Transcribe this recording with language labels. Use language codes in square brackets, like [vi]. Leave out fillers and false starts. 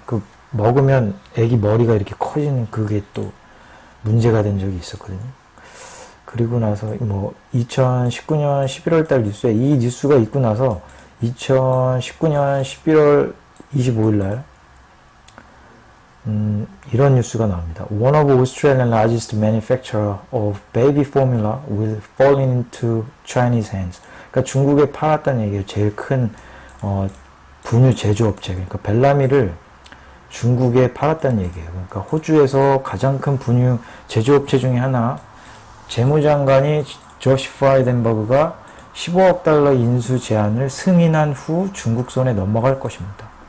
[ko] 그 먹으면 애기 머리가 이렇게 커지는 그게 또 문제가 된 적이 있었거든요. 그리고 나서 2019년 11월 달 뉴스에 이 뉴스가 있고 나서 2019년 11월 25일 날 이런 뉴스가 나옵니다. [en] One of Australia's largest manufacturer of baby formula will fall into Chinese hands. [ko] 그러니까 중국에 팔았다는 얘기예요. 제일 큰 분유 제조업체. 그러니까 벨라미를 중국에 팔았다는 얘기예요. 그러니까 호주에서 가장 큰 분유 제조업체 중에 하나 재무장관이 조시 프라이덴버그가 15억 달러 인수 제안을 승인한 후 중국 손에 넘어갈 것입니다.